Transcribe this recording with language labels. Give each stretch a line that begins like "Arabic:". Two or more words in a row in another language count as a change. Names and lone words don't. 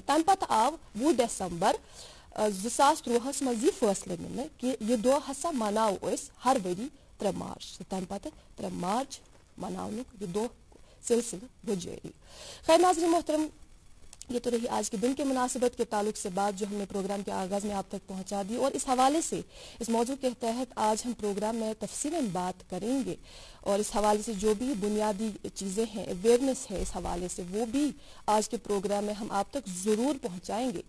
Kashmiri: تمہِ پتہٕ آو 20 دسمبر 2003 منٛز یہ فٲصلہٕ نِنہٕ کہ یہ دۄہ ہسا مناو أسۍ ہر ؤری 3 مارچ تہٕ تمہِ پتہٕ 3 مارچ مناونُک یہ دۄہ سلسلہٕ گوٚو جٲری.
Urdu: خیر ناظرین محترم، یہ تو رہی آج کے دن کے مناسبت کے تعلق سے بات جو ہم نے پروگرام کے آغاز میں آپ تک پہنچا دی، اور اس حوالے سے اس موضوع کے تحت آج ہم پروگرام میں تفصیلاً بات کریں گے، اور اس حوالے سے جو بھی بنیادی چیزیں ہیں، اویئرنیس ہے اس حوالے سے، وہ بھی آج کے پروگرام میں ہم آپ تک ضرور پہنچائیں گے۔